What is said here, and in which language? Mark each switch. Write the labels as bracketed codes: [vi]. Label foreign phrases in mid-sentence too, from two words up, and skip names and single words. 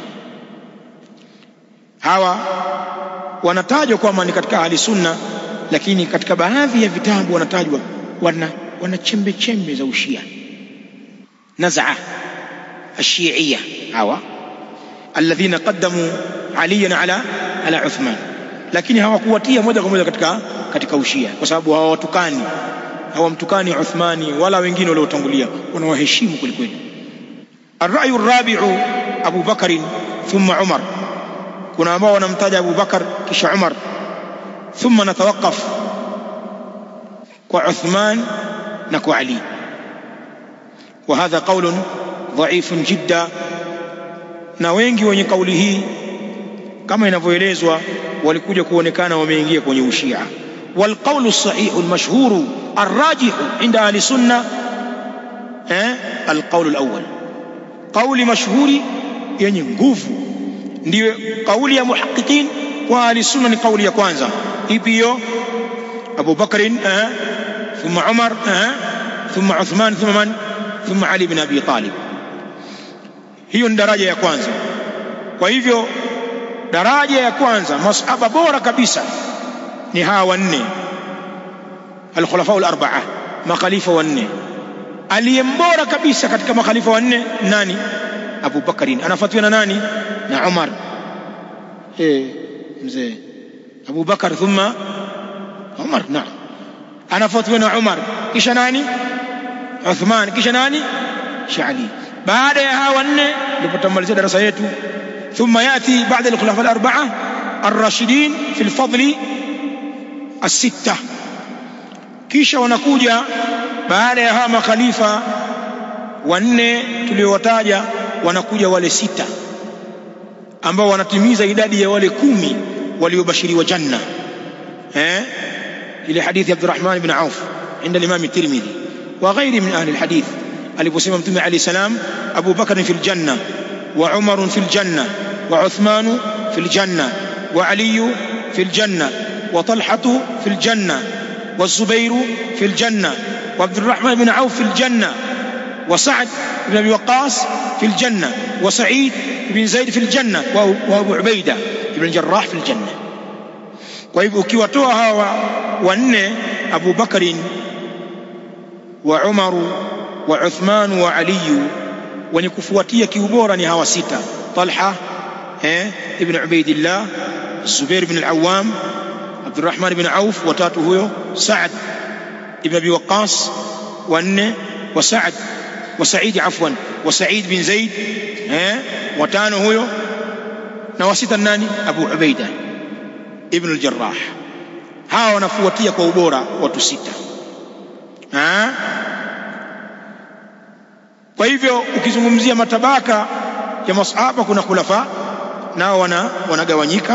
[sw] Hawa wanatajwa kwamba ni katika [ar] أهل السنة, [sw] lakini katika baadhi ya vitabu wanatajwa wana chembe chembe za ushia, [ar] نزعة الشيعية [sw] hawa [ar] الذين قدموا عليا على عثمان, [sw] lakini hawakuwatia moja kwa moja katika ushia, kwa sababu hawamtukani Uthmani wala wengine waliotangulia, wanawaheshimu kwelikweli. [ar] الرأي الرابع أبو بكر ثم عمر, [sw] kuna ambao wanamtaja Abu Bakar kisha Umar, [ar] ثم نتوقف [sw] kwa Uthman na kwa Ali. [ar] وهذا قول ضعيف جدا, [sw] na wengi wenye kauli hii kama inavyoelezwa walikuja kuonekana wameingia kwenye ushia. [ar] والقول الصحيح المشهور الراجح عند أهل السنة القول الأول, [sw] qawli mashhuri yenye nguvu ndio kauli ya [ar] محققين وأهل السنة, [sw] ni kauli ya kwanza. Ipi hiyo? [ar] أبو بكر ثم عمر ثم عثمان ثم من? ثم علي بن أبي طالب. [sw] Hiyo ni daraja ya kwanza. Kwa hivyo daraja ya kwanza, masahaba bora kabisa ni hawa wanne, [ar] الخلفاء الأربعة, [sw] makhalifa wanne. Aliyembora kabisa katika makhalifa wanne nani? Abu Bakrin. Anafuatiwa na nani? Na Umar. Mzee Abu Bakar thumma Umar. Naam, anafuatiwa na Umar, kisha nani? Uthman, kisha nani? Ali. Baada ya hawa wanne ndipo tumaliza darasa yetu. [ar] ثم يأتي بعد الخلفاء الأربعة الراشدين في الفضل الستة, [sw] kisha wanakuja baada ya hawa makhalifa wanne tuliowataja, wanakuja wale sita ambao wanatimiza idadi ya wale 10 waliobashiriwa janna. Ile hadithi [ar] عبد الرحمن بن عوف عند الإمام الترمذي وغير من أهل الحديث, [sw] aliposema Mtume [ar] عليه السلام أبو بكر في الجنة وعمر في الجنة وعثمان في الجنة وعلي في الجنة وطلحة في الجنة والزبير في الجنة وعبد الرحمن بن عوف في الجنة وسعد بن أبي وقاص في الجنة وسعيد بن زيد في الجنة وأبو عبيدة بن الجراح في الجنة. [sw] Kwa hivyo ukiwatoa hawa wanne, Abu Bakr wa Umar wa Uthman wa Ali, wenye kufuatia kiubora ni hawa sita: Talha ibn Ubaidillah, Zubair ibn al-Awwam, Abdurrahman ibn Auf, watatu huyo, Sa'd ibn Abi Waqqas wanne, wa Sa'd wa Sa'id afwan wa Sa'id bin Zaid watano huyo, na wasita nani? Abu Ubaida ibn al-Jarrah. Hawa wanafuatia kwa ubora watu sita. Kwa hivyo ukizungumzia matabaka ya masahaba, kuna khulafa nao wanagawanyika.